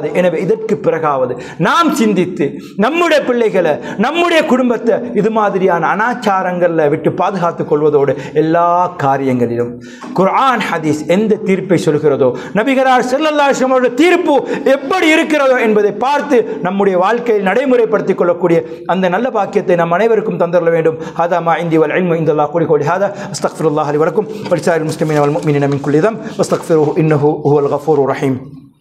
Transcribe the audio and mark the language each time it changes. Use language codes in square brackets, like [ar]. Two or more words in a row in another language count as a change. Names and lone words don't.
[ta] எனவே இதற்கு பிறகாவது நாம் சிந்தித்து நம்முடைய பிள்ளைகளை, நம்முடைய குடும்பத்தை இது மாதிரியான அனாச்சாரங்கள்ல விட்டு பாதுகாத்துக் கொள்வதோடு எல்லா காரியங்களிலும் குர்ஆன் ஹதீஸ் எந்த தீர்ப்பை சொல்கிறதோ, நபிகளார் [ar] صلى الله عليه وسلم [ta] தீர்ப்பு எப்படி இருக்கிறதோ என்பதை பார்த்து நம்முடைய வாழ்க்கையில் நடைமுறைப்படுத்திக் கொள்ளக்கூடிய அந்த நல்ல பாக்கியத்தை நம் அனைவருக்கும் தந்தரல வேண்டும். [ar] هذا ما عندي والعلم عند الله. قولي هذا استغفر الله لي ولكم ولسائر المسلمين والمؤمنين من كل ذنب واستغفروه انه هو الغفور الرحيم.